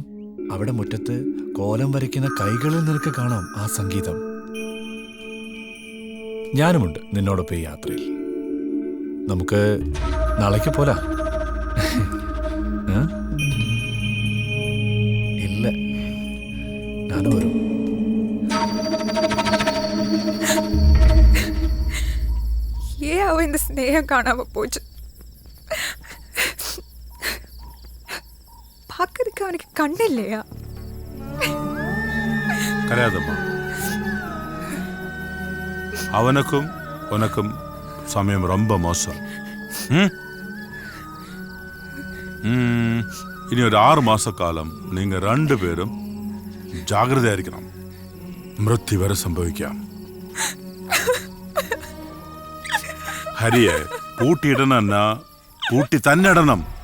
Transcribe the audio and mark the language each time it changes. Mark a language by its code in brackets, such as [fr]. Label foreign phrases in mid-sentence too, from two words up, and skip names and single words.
[ml] അവിടെ മുറ്റത്ത് കോലം വരയ്ക്കുന്ന കൈകളിൽ നിനക്ക് കാണാം ആ സംഗീതം. ഞാനുമുണ്ട് നിന്നോടൊപ്പം ഈ യാത്രയിൽ. നമുക്ക് നാളേക്ക് പോലാ? ഇല്ല, ഞാനും വരും. [ta] இந்த ஸ்நேகம் காணாம போச்சு. பார்க்கறதுக்கு அவனுக்கு கண்ணு இல்லையா? கரையாதம்மா, அவனுக்கும் உனக்கும் சமயம் ரொம்ப மோசம். இனி ஒரு 6 மாச காலம் நீங்க 2 பேரும் ജാഗ്രതയായിരിക്കണം. [ml] മൃത്യു വരെ സംഭവിക്കാം. ഹരിയെ പൂട്ടിയിടണമെന്ന പൂട്ടി തന്നെ ഇടണം.